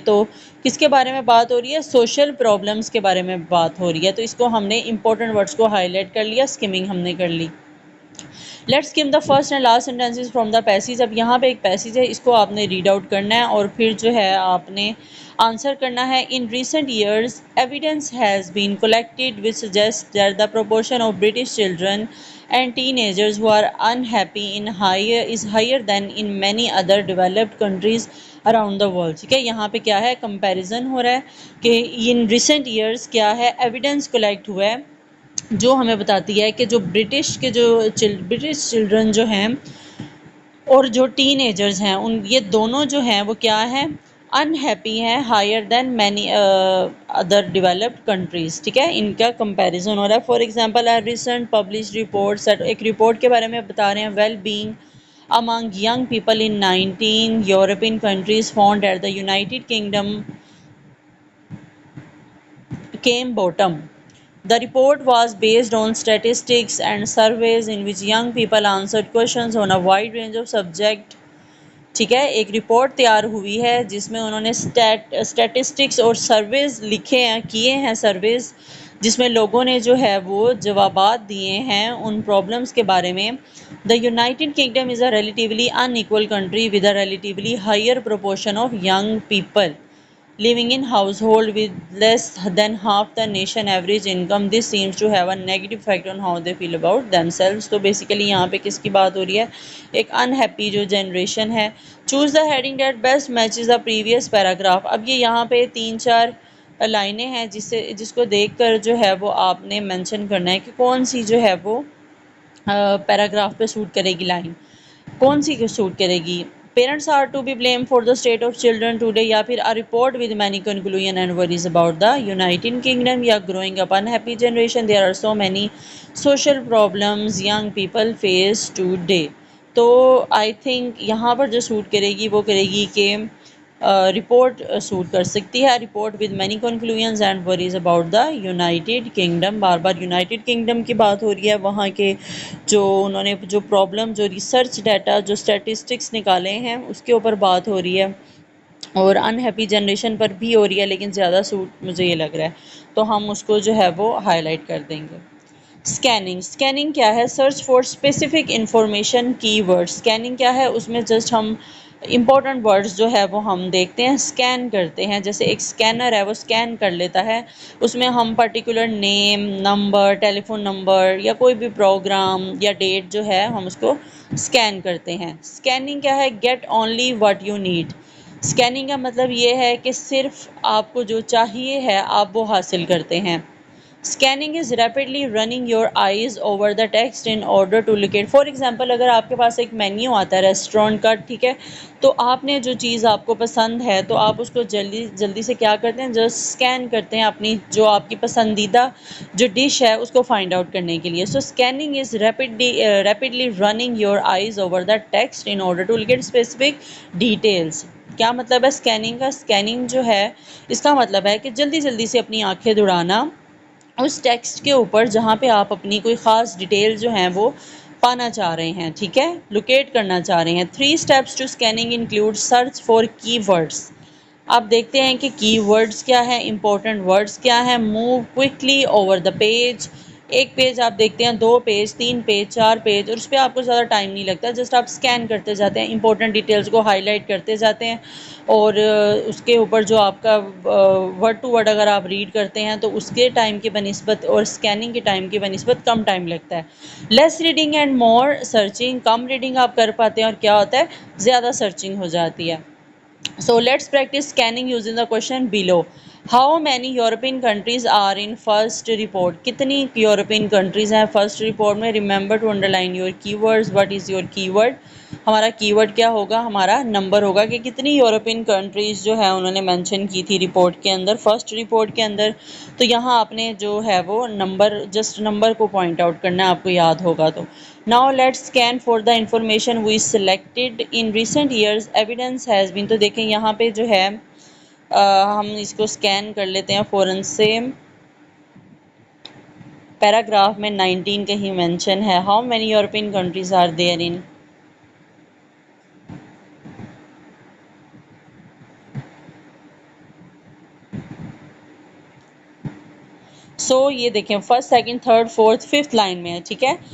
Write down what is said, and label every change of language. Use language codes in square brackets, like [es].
[ur] تو کس کے بارے میں بات ہو رہی ہے؟ سوشل پرابلمز کے بارے میں بات ہو رہی ہے. تو اس کو ہم نے امپورٹنٹ ورڈز کو ہائی لائٹ کر لیا، اسکمنگ ہم نے کر لی. [en] Let's skim the first and last sentences from the passage. [ur] اب یہاں پہ ایک پیسیج ہے، اس کو آپ نے ریڈ آؤٹ کرنا ہے اور پھر جو ہے آپ نے آنسر کرنا ہے. [en] In recent years evidence has been collected which suggest that the proportion of British children and teenagers who are unhappy is higher than in many other developed countries around the world. [ur] ٹھیک ہے. یہاں پہ کیا ہے؟ Comparison ہو رہا ہے کہ in recent years کیا ہے؟ ایویڈنس کلیکٹ ہوا ہے جو ہمیں بتاتی ہے کہ جو برٹش چلڈرن جو ہیں اور جو ٹین ایجرز ہیں یہ دونوں جو ہیں وہ کیا ہیں؟ انہیپی ہیں، higher than many other developed countries. ٹھیک ہے. ان کا کمپیریزن ہو رہا ہے. [en] for example recent publish report, [ur] ایک رپورٹ کے بارے میں بتا رہے ہیں. [en] Well being among young people in 19 European countries found that the United Kingdom came bottom. The report was based on statistics and surveys in which young people answered questions on a wide range of subjects. [ur] ٹھیک ہے. ایک report تیار ہوئی ہے جس میں انہوں نے اسٹیٹسٹکس اور سرویز کیے ہیں سرویز جس میں لوگوں نے جو ہے وہ جوابات دیے ہیں ان پرابلمس کے بارے میں. [en] The United Kingdom is a relatively unequal country with a relatively higher proportion of young people living in household with less than half the nation average income. This seems to have a negative effect on how they feel about themselves. [ur] تو basically یہاں پہ کس کی بات ہو رہی ہے؟ ایک unhappy جو جنریشن ہے. [en] Choose the heading that best matches the previous paragraph. [ur] اب یہ یہاں پہ 3-4 لائنیں ہیں جس کو دیکھ کر جو ہے وہ آپ نے مینشن کرنا ہے کہ کون سی جو ہے وہ پیراگراف پہ سوٹ کرے گی، لائن کون سی کو سوٹ کرے گی. [en] parents are to be blame for the state of children today, [ur] یا پھر [en] a report with many conclusion and worries about the United Kingdom، یا growing up unhappy generation there are so many social problems young people face today. [ur] تو I think یہاں پر جو suit کرے گی وہ کرے گی کہ رپورٹ سوٹ کر سکتی ہے. [en] Report with many conclusions and worries about the United Kingdom. [ur] Bar bar United kingdom کی بات ہو رہی ہے. وہاں کے جو انہوں نے جو پرابلم جو ریسرچ ڈیٹا جو اسٹیٹسٹکس نکالے ہیں اس کے اوپر بات ہو رہی ہے اور انہیپی جنریشن پر بھی ہو رہی ہے، لیکن زیادہ سوٹ مجھے یہ لگ رہا ہے تو ہم اس کو جو ہے وہ ہائی لائٹ کر دیں گے. اسکیننگ کیا ہے؟ [en] Search for specific information key word. [ur] اسکیننگ کیا ہے؟ اس میں جسٹ ہم امپورٹنٹ ورڈز جو ہے وہ ہم دیکھتے ہیں، اسکین کرتے ہیں. جیسے ایک اسکینر ہے وہ اسکین کر لیتا ہے، اس میں ہم پرٹیکولر نیم، نمبر، ٹیلی فون نمبر یا کوئی بھی پروگرام یا ڈیٹ جو ہے ہم اس کو اسکین کرتے ہیں. اسکیننگ کیا ہے؟ [en] Get only what you need. [ur] Scanning کا مطلب یہ ہے کہ صرف آپ کو جو چاہیے ہے آپ وہ حاصل کرتے ہیں. [en] Scanning is rapidly running your eyes over the text in order to locate. [ur] For example اگر آپ کے پاس ایک مینیو آتا ہے ریسٹورینٹ کا، ٹھیک ہے، تو آپ نے جو چیز آپ کو پسند ہے تو آپ اس کو جلدی سے کیا کرتے ہیں؟ جسٹ اسکین کرتے ہیں اپنی جو آپ کی پسندیدہ جو ڈش ہے اس کو فائنڈ آؤٹ کرنے کے لیے. [en] So scanning is rapidly running your eyes over the text in order to locate specific details. [ur] کیا مطلب ہے اسکیننگ کا؟ اسکیننگ جو ہے اس کا مطلب ہے کہ جلدی سے اپنی آنکھیں دوڑانا اس ٹیکسٹ کے اوپر جہاں پہ آپ اپنی کوئی خاص ڈیٹیل جو ہیں وہ پانا چاہ رہے ہیں. ٹھیک ہے، لوکیٹ کرنا چاہ رہے ہیں. [en] 3 steps to scanning include search for keywords. [ur] آپ دیکھتے ہیں کہ کی ورڈز کیا ہے، امپورٹنٹ ورڈز کیا ہیں. [en] Move quickly over the page. [ur] ایک پیج آپ دیکھتے ہیں، 2 پیج، 3 پیج، 4 پیج، اور اس پہ آپ کو زیادہ ٹائم نہیں لگتا، جسٹ آپ اسکین کرتے جاتے ہیں، امپورٹنٹ ڈیٹیلز کو ہائی لائٹ کرتے جاتے ہیں، اور اس کے اوپر جو آپ کا ورڈ ٹو ورڈ اگر آپ ریڈ کرتے ہیں تو اس کے ٹائم کی بنسبت اور اسکیننگ کے ٹائم کی بنسبت کم ٹائم لگتا ہے. [en] less reading and more searching, [ur] come reading آپ کر پاتے ہیں اور کیا ہوتا ہے، زیادہ سرچنگ ہو جاتی ہے. [en] So let's practice scanning using the question below. How many European countries are in first report? [ur] کتنی یورپین کنٹریز ہیں فرسٹ رپورٹ میں؟ [en] Remember to underline your keywords. What is your keyword? [ur] ہمارا کی ورڈ کیا ہوگا؟ ہمارا نمبر ہوگا کہ کتنی یورپین کنٹریز جو ہے انہوں نے مینشن کی تھی رپورٹ کے اندر، فرسٹ رپورٹ کے اندر. تو یہاں آپ نے جو ہے وہ نمبر، جسٹ نمبر کو پوائنٹ آؤٹ کرنا ہے، آپ کو یاد ہوگا تو. [en] Now let's scan for the information we selected in recent years. Evidence has been. [ur] تو دیکھیں یہاں پہ جو ہے ہم اس کو سکین کر لیتے ہیں فوراً سے. پیراگراف میں 19 کہیں مینشن ہے. [en] How many European countries are there in؟ [ur] سو یہ دیکھیں first, second, third, fourth, fifth line میں ہے، ٹھیک ہے.